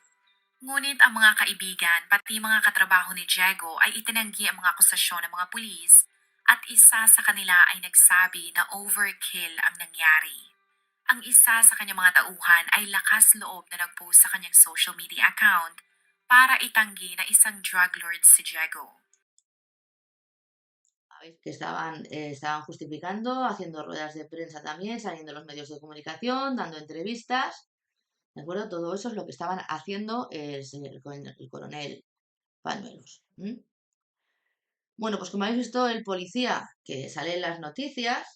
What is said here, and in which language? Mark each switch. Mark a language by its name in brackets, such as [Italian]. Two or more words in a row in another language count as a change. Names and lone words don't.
[Filipino] Ngunit ang mga kaibigan pati mga katrabaho ni Diego ay itinanggi ang mga akusasyon ng mga pulis at isa sa kanila ay nagsabi na overkill ang nangyari. Ang isa sa kanyang mga tauhan ay lakas loob na nag-post sa kanyang [English] social media account [Filipino] para itanggi na isang drug lord si Diego. [Spanish] Sabéis que estaban justificando, haciendo ruedas de prensa también, saliendo en los medios de comunicación, dando entrevistas. ¿De acuerdo? Todo eso es lo que estaban haciendo el coronel Pañuelos. Bueno, pues como habéis visto, el policía que sale en las noticias.